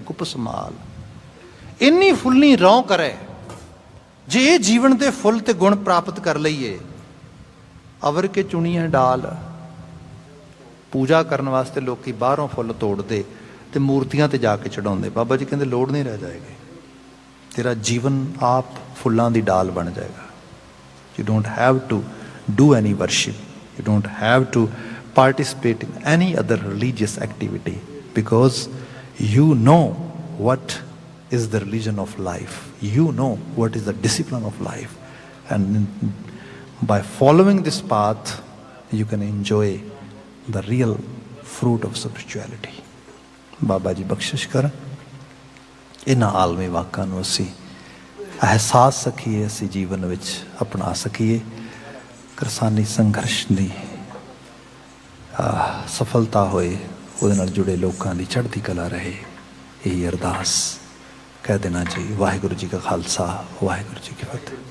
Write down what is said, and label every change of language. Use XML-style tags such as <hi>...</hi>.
<pa>ਗੁਪ small ਇੰਨੀ ਫੁੱਲਣੀ ਰੌਂ ਕਰੇ, ਜੇ ਇਹ ਜੀਵਨ ਦੇ ਫੁੱਲ ਤੇ ਗੁਣ ਪ੍ਰਾਪਤ ਕਰ ਲਈਏ। ਅਵਰ ਕੇ ਚੁਣੀਆਂ ਡਾਲ, ਪੂਜਾ ਕਰਨ ਵਾਸਤੇ ਲੋਕੀ ਬਾਹਰੋਂ ਫੁੱਲ ਤੋੜਦੇ ਤੇ ਮੂਰਤੀਆਂ ਤੇ ਜਾ ਕੇ ਚੜਾਉਂਦੇ। ਬਾਬਾ ਜੀ ਕਹਿੰਦੇ ਲੋੜ ਨਹੀਂ ਰਹਿ ਜਾਏਗੀ, ਤੇਰਾ ਜੀਵਨ ਆਪ ਫੁੱਲਾਂ ਦੀ ਡਾਲ ਬਣ ਜਾਏਗਾ।</pa> <en>You don't have to do any worship, you don't have to participate in any other religious activity, because you know what is the religion of life. You know what is the discipline of life. And by following this path, you can enjoy the real fruit of spirituality.</en> <pa>Baba ji ਬਖਸ਼ਿਸ਼ ਕਰਨ, ਇਹਨਾਂ ਆਲਮੀ ਵਾਕਾਂ ਨੂੰ ਅਸੀਂ ਅਹਿਸਾਸ ਸਕੀਏ, ਅਸੀਂ ਜੀਵਨ ਵਿੱਚ ਅਪਣਾ ਸਕੀਏ। ਕਿਰਸਾਨੀ ਸੰਘਰਸ਼ ਦੀ ਸਫਲਤਾ ਹੋਏ, ਉਹਦੇ ਨਾਲ ਜੁੜੇ ਲੋਕਾਂ ਦੀ ਚੜ੍ਹਦੀ ਕਲਾ ਰਹੇ, ਇਹੀ ਅਰਦਾਸ ਕਹਿ ਦੇਣਾ ਜੀ। ਵਾਹਿਗੁਰੂ ਜੀ ਕਾ ਖਾਲਸਾ, ਵਾਹਿਗੁਰੂ ਜੀ ਕੀ ਫਤਿਹ।</pa>